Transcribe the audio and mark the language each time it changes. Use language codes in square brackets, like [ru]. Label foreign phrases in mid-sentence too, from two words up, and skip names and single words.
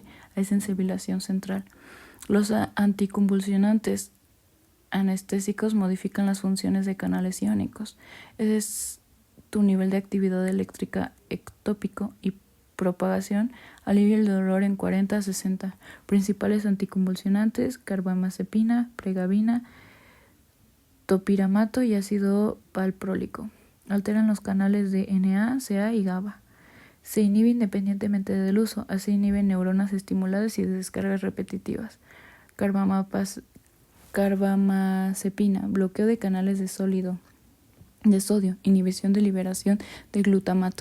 [es] Hay sensibilización central. Los anticonvulsionantes anestésicos modifican las funciones de canales iónicos. Es tu nivel de actividad eléctrica ectópico y propagación alivia el dolor en 40 a 60. Principales anticonvulsionantes: carbamazepina, pregabalina, topiramato y ácido valproico. Alteran los canales de NA, CA y GABA. Se inhibe independientemente del uso, así inhiben neuronas estimuladas y descargas repetitivas. Carbamazepina, bloqueo de canales de sodio, inhibición de liberación de glutamato.